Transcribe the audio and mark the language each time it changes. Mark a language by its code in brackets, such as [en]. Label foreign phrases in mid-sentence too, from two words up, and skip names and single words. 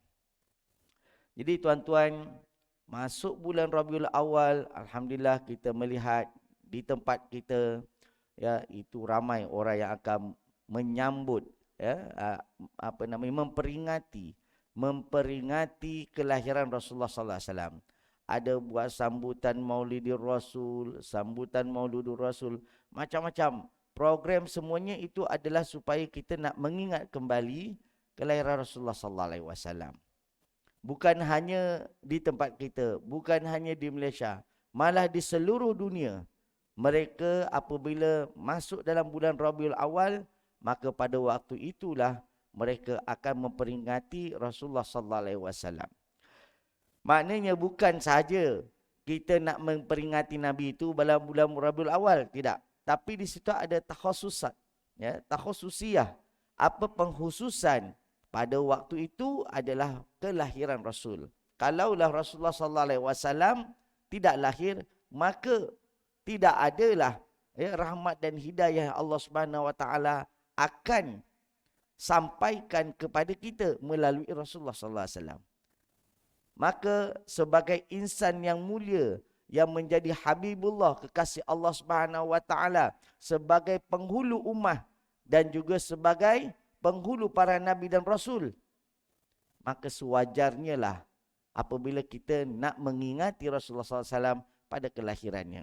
[ms] Jadi tuan-tuan, masuk bulan Rabiul Awal, alhamdulillah kita melihat di tempat kita, ya, itu ramai orang yang akan menyambut, ya, memperingati kelahiran Rasulullah [ar] sallallahu alaihi wasallam. [ms] Ada buat sambutan Maulidur Rasul, sambutan Mauludur Rasul, macam-macam program. Semuanya itu adalah supaya kita nak mengingat kembali kelahiran Rasulullah [ar] sallallahu alaihi wasallam. [ms] Bukan hanya di tempat kita, bukan hanya di Malaysia, malah di seluruh dunia. Mereka apabila masuk dalam bulan Rabiul Awal, maka pada waktu itulah mereka akan memperingati Rasulullah [ar] sallallahu alaihi wasallam. [ms] Maknanya bukan sahaja kita nak memperingati Nabi itu dalam bulan Rabiul Awal, tidak. Tapi di situ ada takhususat, ya, takhususiyah. Apa pengkhususan pada waktu itu adalah kelahiran Rasul. Kalaulah Rasulullah [ar] sallallahu alaihi wasallam [ms] tidak lahir, maka tidak adalah, ya, rahmat dan hidayah [ar] Allah Subhanahu wa taala [ms] akan sampaikan kepada kita melalui Rasulullah [ar] sallallahu alaihi wasallam. [ms] Maka sebagai insan yang mulia, yang menjadi Habibullah, kekasih [ar] Allah Subhanahu wa taala, [ms] sebagai penghulu ummah dan juga sebagai penghulu para nabi dan rasul, maka sewajarnya lah apabila kita nak mengingati Rasulullah SAW pada kelahirannya.